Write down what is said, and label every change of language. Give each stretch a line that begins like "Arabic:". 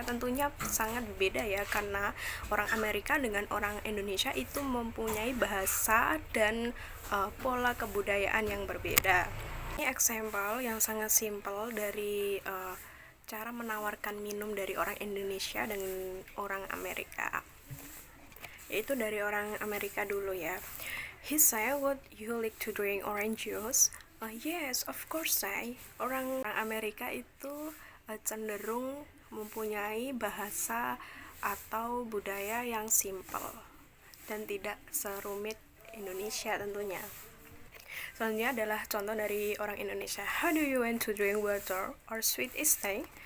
Indonesian: Tentunya sangat berbeda ya, karena orang Amerika dengan orang Indonesia itu mempunyai bahasa dan pola kebudayaan yang berbeda. Ini example yang sangat simpel dari cara menawarkan minum dari orang Indonesia dan orang Amerika, yaitu dari orang Amerika dulu ya.
English: He said, "Would you like to drink orange juice?" Yes, of course, say.
Indonesian: Orang Amerika itu cenderung mempunyai bahasa atau budaya yang simple dan tidak serumit Indonesia tentunya. Selanjutnya adalah contoh dari orang Indonesia.
English: How do you want to drink water or sweet tea?